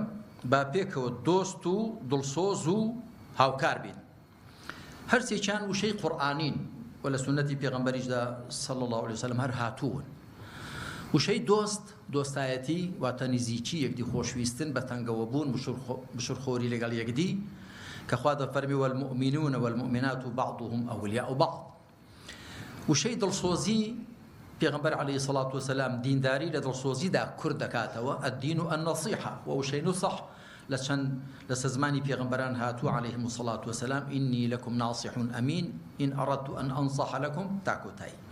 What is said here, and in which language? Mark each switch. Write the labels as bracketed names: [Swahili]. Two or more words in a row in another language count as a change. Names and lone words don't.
[Central Kurdish] با پێکەوە دۆست و دڵسۆز و هاوکار بین هەرسێکیان وشەی قورئانین و لە سونەتی پێغەمبەریشدا [Arabic] صلی الله علیه [Central Kurdish] وسلم هەر هاتوون وشەی دۆستایەتی واتە نزیکی یەکدی خۆشویستن بە تەنگەوە بوون بشرخۆری لەگەڵ یەکدی کە خوا دەفەرمی [Arabic] والمؤمنون والمؤمنات بعضهم أولياء بعض [Central Kurdish] وشەی دڵسۆزی پێغەمبەر [Arabic] عەلەیهی سەڵات وسەلام [Central Kurdish] دینداری لە دڵسۆزیدا کورد دەکاتەوە [Arabic] الدین النەصیحە [Central Kurdish] و وشەی نوسح لە زمانی پێغەمبەران هاتووە [Arabic] عەلەیهیم السەڵات وسەلام ئینی لەکم ناصح ئەمین ئین ئەڕەدت ئەن ئەنصح لەکم [Central Kurdish] تا کۆتایی